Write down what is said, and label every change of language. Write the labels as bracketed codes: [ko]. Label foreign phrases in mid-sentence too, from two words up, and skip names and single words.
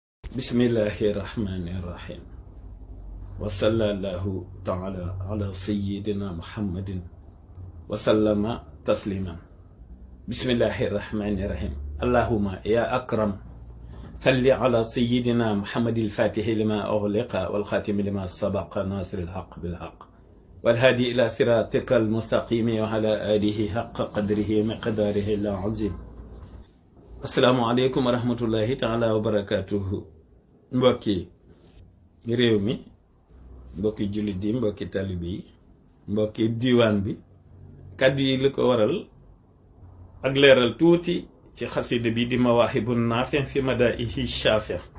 [ar] بسم الله الرحمن الرحيم وصلى الله تعالى على سيدنا محمد وسلم تسليما. بسم الله الرحمن الرحيم. اللهم يا أكرم صل على سيدنا محمد الفاتح لما أغلق والخاتم لما سبق ناصر الحق بالحق والهادي إلى صراطك المستقيم وعلى آله حق قدره مقداره العظيم. السلام عليكم ورحمة الله تعالى وبركاته. [wo] mbokki réew mi, mbokki jullit yi, mbokki talibi yi, mbokki diiwaan bi, kàddu yi li ko waral ak leeral tuuti ci xasida bi di Mawaahibu Naafi fi madaa'ihi shaafi.